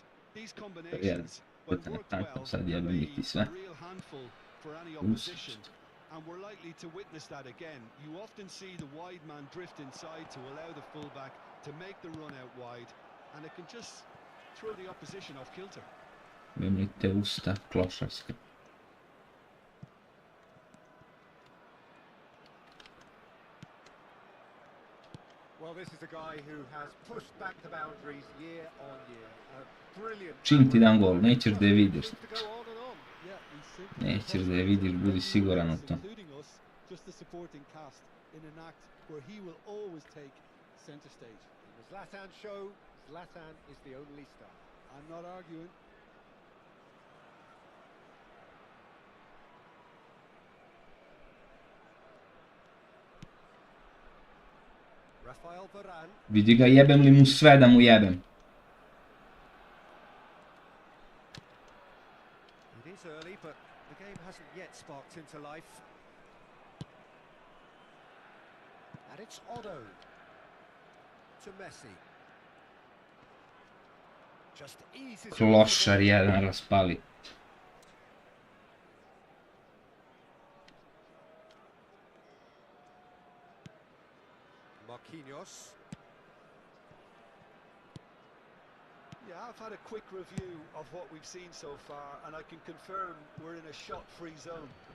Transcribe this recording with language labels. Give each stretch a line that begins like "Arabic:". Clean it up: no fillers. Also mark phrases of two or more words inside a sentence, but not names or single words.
English: These combinations, when worked well, are a real handful for any opposition. And we're likely to witness that again. You often see the wide man drift inside to allow the fullback to make the run out wide, and it can just throw the opposition off kilter.
Serbian: Vymlite usta klošarska.
English: Well, this is a guy who has pushed back the boundaries year on year. A brilliant.
Serbian: Čim ti dam gol, nećeš da je vidiš. Nećeš da je vidiš, budi siguran u to.
English: Just the supporting cast in an act where he will always take center stage. In the Zlatan show, Zlatan is the only star. I'm not arguing. Rafael Varane.
Serbian: Vidi ga, jebem li mu sve da mu jebem.
English: It is early, but the game hasn't yet sparked into life. And it's Otto to Messi. Just eases.
Serbian: Klošar jedan raspali.
English: Marquinhos. Yeah, I've had a quick review of what we've seen so far, and I can confirm we're in a shot-free zone.